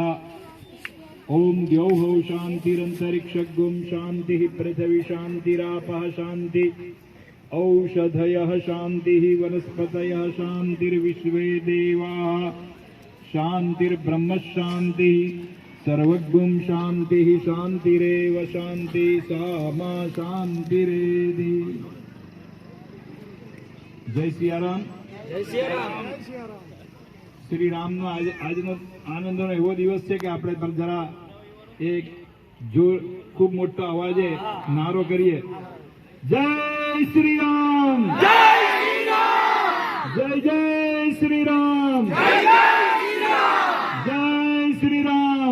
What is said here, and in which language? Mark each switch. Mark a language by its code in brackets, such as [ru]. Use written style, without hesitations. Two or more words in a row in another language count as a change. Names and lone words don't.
[sa] ओम द्यौः शान्तिरन्तरिक्षगुं शान्तिः पृथिवी शान्तिरापः शान्ति औषधयः शान्तिः वनस्पतयः शान्तिर्विश्वे देवाः शान्तिर्ब्रह्म शान्तिः सर्वगुं शान्तिः शान्तिरेव शान्ति सा मा शान्तिरेधि। [hi] जय सियाराम। जय सियाराम। [gu] श्री राम नो આજનો આનંદનો એવો દિવસ છે કે આપણે પર જરા એક જોર ખૂબ મોટો અવાજે નારો કરીએ, જય શ્રી રામ, [hi] जय श्री राम, [gu] જય જય શ્રી રામ, [hi] जय श्री राम,